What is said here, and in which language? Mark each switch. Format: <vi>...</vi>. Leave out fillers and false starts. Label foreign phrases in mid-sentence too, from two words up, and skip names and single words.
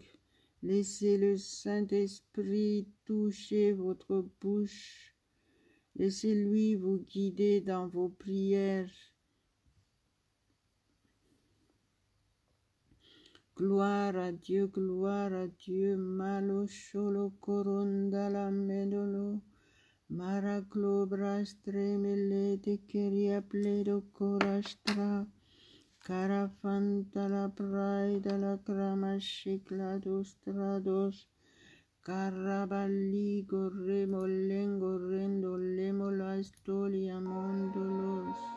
<fr>Laissez le Saint-Esprit toucher votre bouche. Laissez-lui vous guider dans vos prières. Gloire à Dieu, malo sholo korondala medolo, maraclo brastre melete keria pledo corastra, carafanta la praida la crama shiclados trados, carabali gorremo lengo rendo lemo la stolia mondolos.</fr>